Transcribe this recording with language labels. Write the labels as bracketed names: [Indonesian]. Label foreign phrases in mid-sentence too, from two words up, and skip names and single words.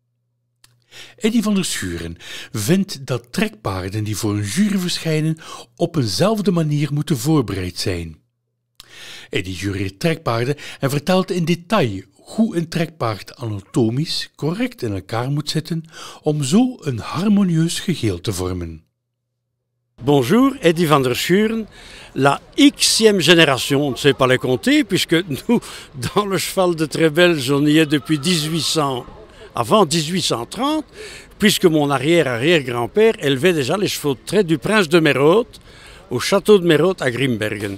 [Dutch] Eddy van der Schuren vindt dat trekpaarden die voor een jury verschijnen op eenzelfde manier moeten voorbereid zijn. Eddy jureert trekpaarden en vertelt in detail hoe een trekpaard anatomisch correct in elkaar moet zitten om zo een harmonieus geheel te vormen. [French] Bonjour, Eddy van der Schuren, la Xème génération, on ne sait pas les compter, puisque nous, dans le cheval de trait belge, on y est depuis 1800, avant 1830, puisque mon arrière-arrière-grand-père élevait déjà les chevaux de trait du prince de Merode au château de Merode à Grimbergen.